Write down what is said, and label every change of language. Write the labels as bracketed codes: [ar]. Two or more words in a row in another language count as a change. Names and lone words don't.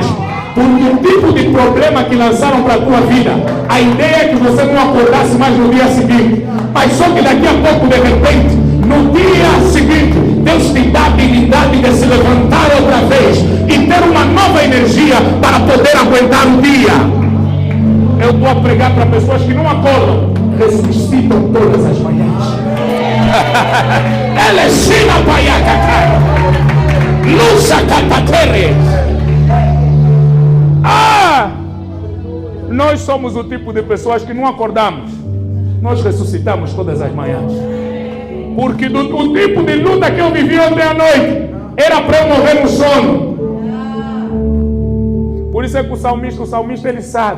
[pt] Porque o tipo de problema que lançaram para a tua vida, a ideia é que você não acordasse mais no dia seguinte, mas só que daqui a pouco, de repente, no dia seguinte, Deus te dá a habilidade de se levantar outra vez e ter uma nova energia para poder aguentar o dia. Eu estou a pregar para pessoas que não acordam, ressuscitam todas as manhãs. Ela ensina paiacaca, lusa catatere. Nós somos o tipo de pessoas que não acordamos, nós ressuscitamos todas as manhãs. Porque o tipo de luta que eu vivi ontem à noite era para eu morrer no sono. Por isso é que o salmista ele sabe.